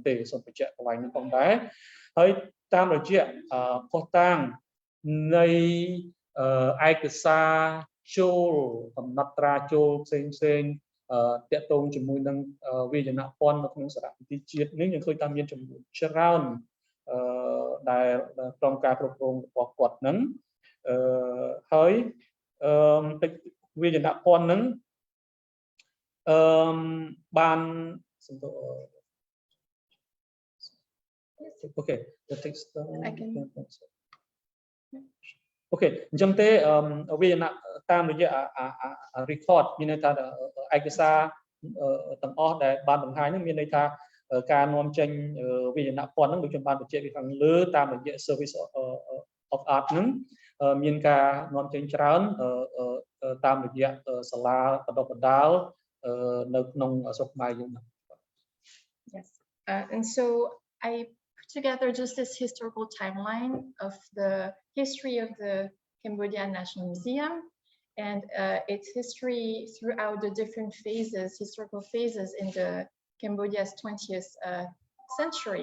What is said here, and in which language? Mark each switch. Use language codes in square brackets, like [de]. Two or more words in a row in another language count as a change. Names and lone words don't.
[km] ទេសូមបញ្ជាក់កន្លែងហ្នឹងផងដែរហើយតាមរយៈផុសតាងនៃឯកសារចូលកំណត់ត្រាចូលផ្សេងតាក់ទងជាមួយនឹងវិញ្ញាណភ័ណ្ឌនៅក្នុងសារមន្ទីរជាតិនេះយើងឃើញថាមានចំនួនច្រើនដែលក្រុមការគ្រប់គ្រងរបស់គាត់ហ្នឹងហើយវិញ្ញាណភ័ណ្ឌហ្នឹង បាន [en] Okay the textile Okay [km] អញ្ចឹងទេវាតាមរយៈrecord មានន័យថាឯក សារទាំងអស់ដែលបានបង្ហាញហ្នឹងមានន័យថាការនាំចេញវិញ្ញាណភ័ណ្ឌហ្នឹងដូចខ្ញុំបានបញ្ជាក់ពីខាងលើតាមរយៈ [en] Service of Art [km] ហ្នឹងមានការនាំចេញច្រើនតាមរយៈសាលាបណ្ដុះបណ្ដាលនៅក្នុងស្រុកខ្មែរយើងហ្នឹង [en] Yes and so I put together just this historical timeline of the history of the Cambodian National Museum and its history throughout the different phases, historical phases in the Cambodia's 20th century.